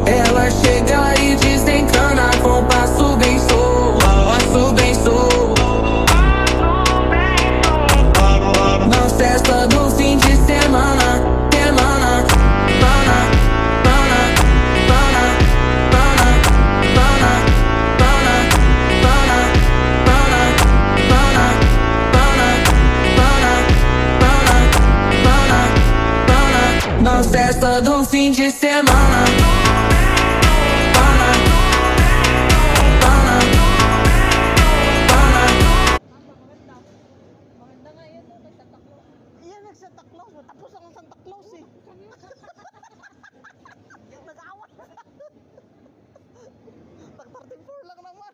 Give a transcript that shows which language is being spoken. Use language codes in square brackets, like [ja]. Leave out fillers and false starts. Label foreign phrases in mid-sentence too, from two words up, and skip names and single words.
[pt] Ela chega e desencana com passo bem solto, passo bem solto. Na festa do fim de semana, semana, pana, pana, pana, pana, pana, pana, pana, pana, pana, pana, pana, pana. Na festa do fim de semana. Pana, pana, pana. [tl] Maganda nga yun, no? Nagtataklo. Yan, nag-Santa Claus. Tapos ang Santa Claus eh. Nag-awat. Nag-34 lang naman.